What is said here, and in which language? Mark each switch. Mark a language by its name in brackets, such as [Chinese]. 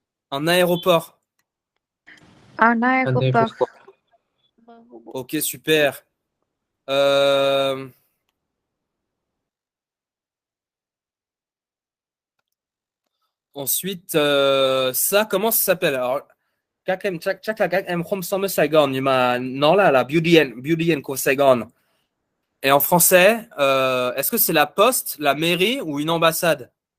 [French] Un aéroport. Un aéroport. aéroport. Ok, super. Euh, Ensuite, ça, comment ça s'appelle? [Vietnamese] Alors, chắc là các em không sống ở Sài Gòn, nhưng mà nó là Bưu điện của Sài Gòn. [French] Et en français, est-ce que c'est la poste, la mairie ou une ambassade?